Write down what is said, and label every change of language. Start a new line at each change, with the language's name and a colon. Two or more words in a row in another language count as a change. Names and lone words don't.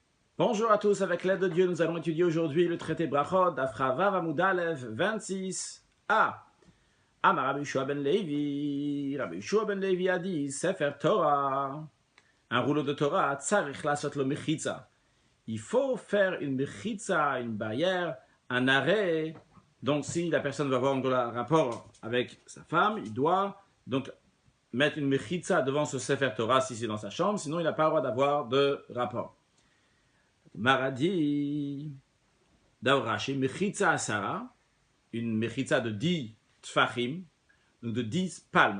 French: Bonjour à tous, avec l'aide de Dieu, nous allons étudier aujourd'hui le traité Brachot,
Hebrew: אפרא וו עמוד אלף
French: 26a.
Hebrew: אמר רבי יהושע בן לוי, Rabbi Yehoshua ben Levi
French: a dit,
Hebrew: ספר תורה,
French: un rouleau de Torah,
Hebrew: צריך לעשות לו מחיצה.
French: Il faut faire une mechitza, une barrière, un arrêt. Donc si la personne va avoir un rapport avec sa femme, il doit donc mettre une mechitza devant ce
Hebrew: ספר תורה
French: si c'est dans sa chambre, sinon il n'a pas le droit d'avoir de rapport. Maradi, d'Avraché,
Hebrew: מחיצה עשרה,
French: une Mechitza de 10 Tfachim, donc de 10 palmes.